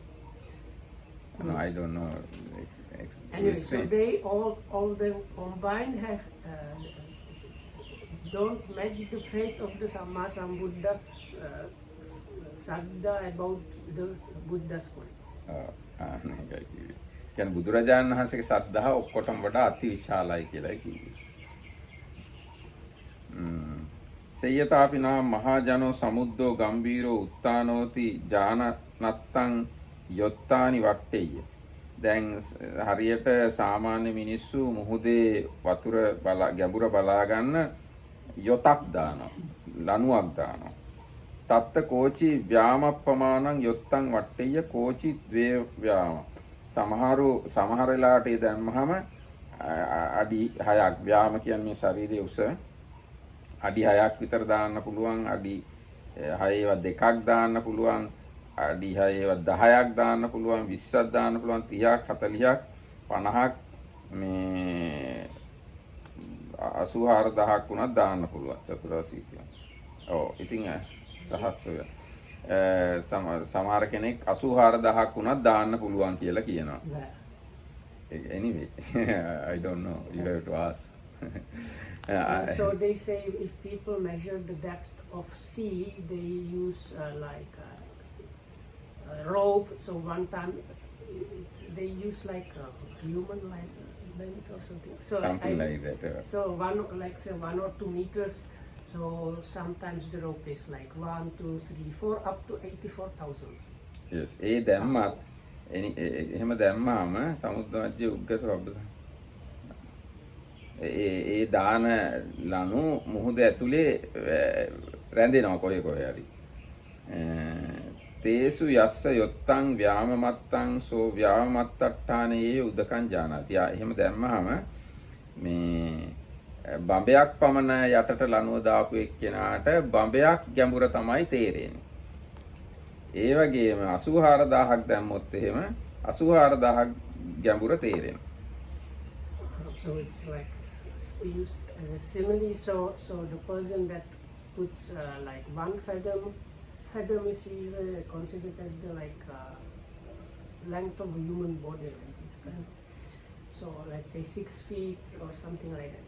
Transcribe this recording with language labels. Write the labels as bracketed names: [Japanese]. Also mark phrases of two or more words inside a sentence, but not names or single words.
[English] No, I don't know. Anyway, so they all them combined have don't match the faith of the Sammasambuddha's Saddha about the Buddha's qualities. [Sinhala] කියන්නේ බුදුරජාණන් වහන්සේගේ සද්ධාව ඔක්කොටම වඩා අති විශාලයි කියලා කිව්වේ. [Pali] සේයතාපි නා මහජනෝ සමුද්දෝ ගම්බීරෝ උත්තානෝති ජානනත්තං යොත්තානි වට්ටෙය. [Sinhala] දැන් හරියට සාමාන්‍ය මිනිස්සු මුහුදේ වතුර ගැඹුර බලා ගන්න යොතක් දානවා, ලණුවක් දානවා. [Pali] තත්ත කෝචි ව්‍යාමප්පමානං යොත්තං වට්ටෙය කෝචි ද්වේ ව්‍යාම. [Sinhala] සමහර වෙලාවට ඒ දැම්මහම අඩි 6ක් ව්‍යාම කියන්නේ ශරීරයේ උස අඩි 6ක් විතර දාන්න පුළුවන්, අඩි 6ව දෙකක් දාන්න පුළුවන්, අඩි 6ව 10ක් දාන්න පුළුවන්, 20ක් දාන්න පුළුවන්, 30ක් 40ක් 50ක් මේ 84000ක් වුණත් දාන්න පුළුවන් චතුරාසීතිය. ඔව් ඉතින් සහස්‍රය සමහර කෙනෙක් 84000ක් වුණත් දාන්න පුළුවන් කියලා කියනවා. [English] Anyway, I don't know. You have to ask. So they say if people measure the depth of sea, they use like a rope. So one time they use like a human like length or something. So something like that. So say 1 or 2 meters. So sometimes the rope is like 1, 2, 3, 4 up to 84,000. Yes, [Sinhala] ඒ දැම්මත් එහෙම දැම්මාම සමුද්‍ර මැද උග්ගස වබ්බස ඒ දාන ලනු මුහුද ඇතුලේ රැඳෙනවා කොහේ හරි. [Pali] තේසු යස්ස යොත්තං ව්‍යාමමත්තං සෝ ව්‍යාමමත්තට්ඨානේ උදකං ජානාති. [Sinhala] එහෙම දැම්මහම මේ බඹයක් පමණ යටට ලනුව දාපු එක්කෙනාට බඹයක් ගැඹුර තමයි තේරෙන්නේ. ඒ වගේම 84000ක් දැම්මොත් එහෙම 84000ක් ගැඹුර තේරෙනවා. [English] So it's like used as a simile. So the person that puts like 1 fathom is usually considered as the like length of a human body, like this kind of. So let's say 6 feet or something like that.